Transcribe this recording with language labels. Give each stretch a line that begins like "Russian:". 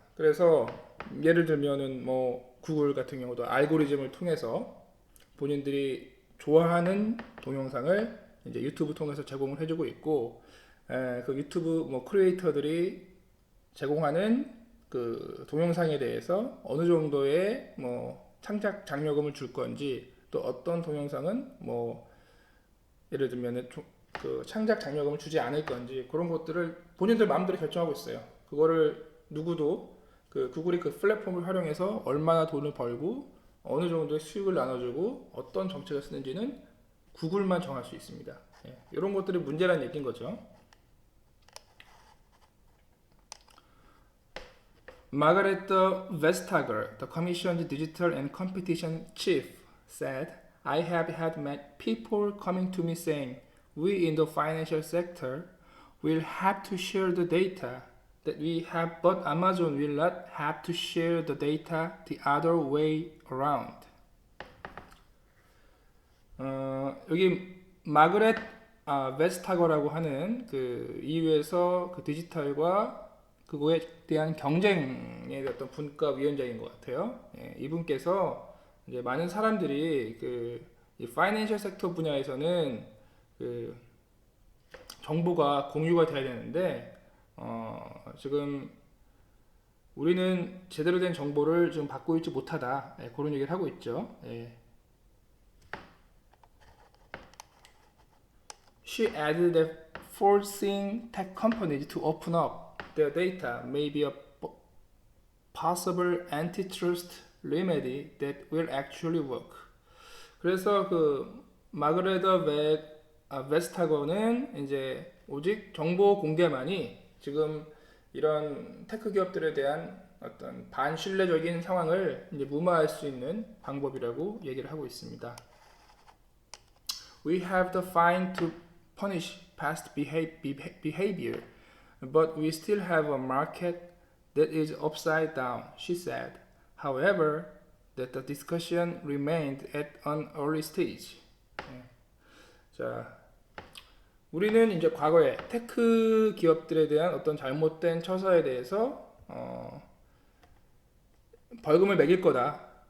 Korean: 그래서 예를 들면은 뭐 구글 같은 경우도 알고리즘을 통해서 본인들이 좋아하는 동영상을 이제 유튜브 통해서 제공을 해주고 있고, 그 유튜브 뭐 크리에이터들이 제공하는 그 동영상에 대해서 어느 정도의 뭐 창작 장려금을 줄 건지, 또 어떤 동영상은 뭐 예를 들면은 그 창작 장려금을 주지 않을 건지, 그런 것들을 본인들 마음대로 결정하고 있어요. 그거를 누구도 그 구글이 그 플랫폼을 활용해서 얼마나 돈을 벌고 어느 정도의 수익을 나눠주고 어떤 정책을 쓰는지는 구글만 정할 수 있습니다. 예, 이런 것들이 문제라는 얘기인 거죠.
English: Margaret Vestager, the Commission's Digital and Competition Chief, said, I have had met people coming to me saying, we in the financial sector will have to share the data that we have, but Amazon will not have to share the data the other way around.
Korean: 여기 마그렛 베스타거라고 하는 그 EU에서 그 디지털과 그거에 대한 경쟁의 어떤 분과 위원장인 것 같아요. 예, 이분께서 이제 많은 사람들이 이 파이낸셜 섹터 분야에서는 그 정보가 공유가 돼야 되는데 지금 우리는 제대로 된 정보를 지금 받고 있지 못하다. 예, 그런 얘기를 하고 있죠. 예.
English: She added that forcing tech companies to open up their data may be a possible antitrust remedy that will actually work.
Korean: 그래서 그 마그레더 베스타거는 이제 오직 정보 공개만이 지금 이런 테크 기업들에 대한 어떤 반신뢰적인 상황을 이제 무마할 수 있는 방법이라고 얘기를 하고 있습니다.
English: We have the fine to punish past behavior, but we still have a market that is upside down, she said. However, that the discussion remained at an early stage.
Korean: 자, 우리는 이제 과거에 테크 기업들에 대한 어떤 잘못된 처사에 대해서 벌금을 매길 거다.